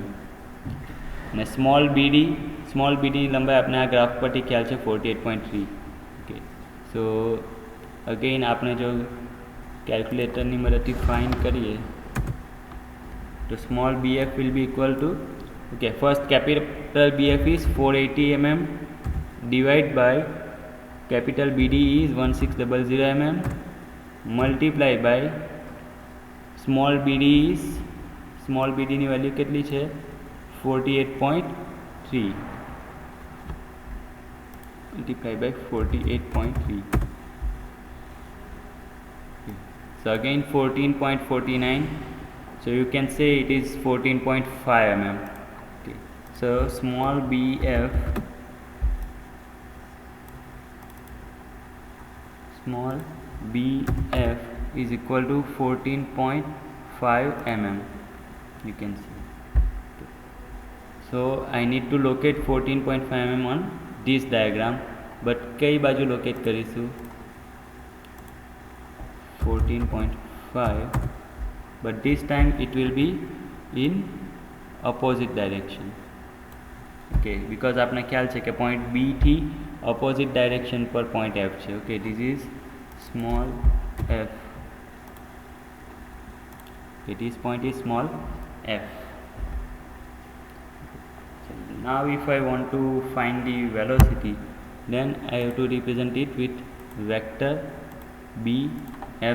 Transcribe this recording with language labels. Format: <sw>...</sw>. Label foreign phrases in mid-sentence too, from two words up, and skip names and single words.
<gu>અને</gu> <en>small BD</en> <gu>ની લંબાઈ આપણે આ ગ્રાફ પરથી ખ્યાલ છે 48.3.</gu> <en>okay, so again</en> <gu>આપણે જો કેલ્ક્યુલેટરની મદદથી ફાઇન્ડ કરીએ તો</gu> <en>small BF will be equal to, okay, first capital BF is 480 mm divided by capital BD is 1600 mm multiplied by small BD</en> <gu>ની વેલ્યુ કેટલી છે?</gu> <en>48.3 multiplied by 48.3. So again 14.49, so you can say it is 14.5 mm. So small BF is equal to 14.5 mm. You can see. So I need to locate 14.5 mm on this diagram, but</en> <gu>કઈ બાજુ locate કરીશું?</gu> <en>14.5, but this time it will be in opposite direction. Okay, because</en> <gu>આપને ખ્યાલ છે કે પોઈન્ટ B થી</gu> <en>opposite direction</en> <gu>પર પોઈન્ટ F છે.</gu> <en>okay, this is small F. This point is small f. So now if I want to find the velocity, then I have to represent it with vector BF.</en>